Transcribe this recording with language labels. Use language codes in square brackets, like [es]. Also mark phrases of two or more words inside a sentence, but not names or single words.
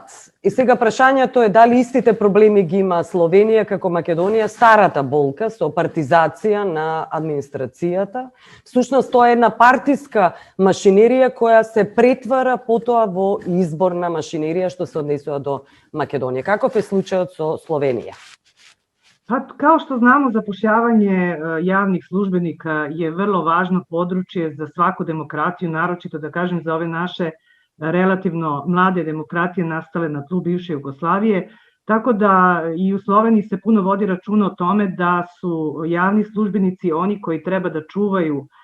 [mk] И сега прашањето е дали истите проблеми ги има Словенија како Македонија, старата болка со партизација на администрацијата. Всушност тоа е една партиска машинерија која се претвара потоа во изборна машинерија што се однесува до Македонија. Каков е случајот со Словенија? [sr] Pa, kao što znamo, zapošljavanje javnih službenika je vrlo važno područje za svaku demokratiju, naročito da kažem za ove naše relativno mlade demokratije nastale na tlu bivše Jugoslavije, tako da i u Sloveniji se puno vodi računa o tome da su javni službenici oni koji treba da čuvaju